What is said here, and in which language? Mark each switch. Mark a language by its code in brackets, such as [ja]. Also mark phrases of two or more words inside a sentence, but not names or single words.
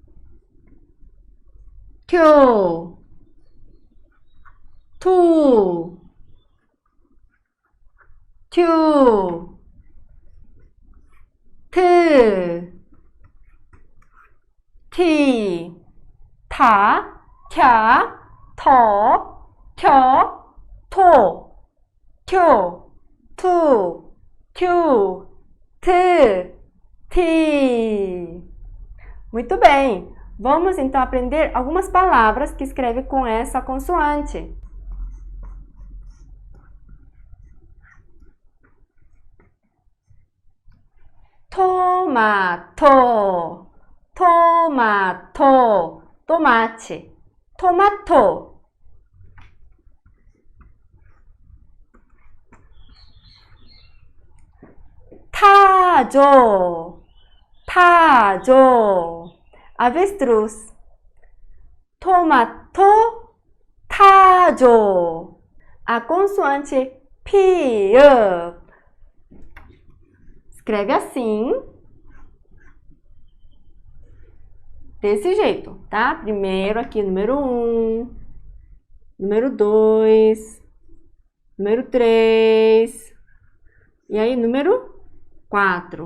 [ko] 교, 투, 튜, 트, 티, 타, 캬, 터, 켜, 토, 쿄, 투, 튜, 트, ti. [pt] Muito bem! Vamos então aprender algumas palavras que escrevem com essa consoante. [en] Tomato, tomato, [pt] tomate, [en] tomato. [ko] 타조, 타조, [pt] avestruz. [en] Tomato, [ko] 타조. [en] A consoante P, escreve assim, desse jeito, tá? Primeiro aqui, número 1, número 2, número 3, e aí número 4.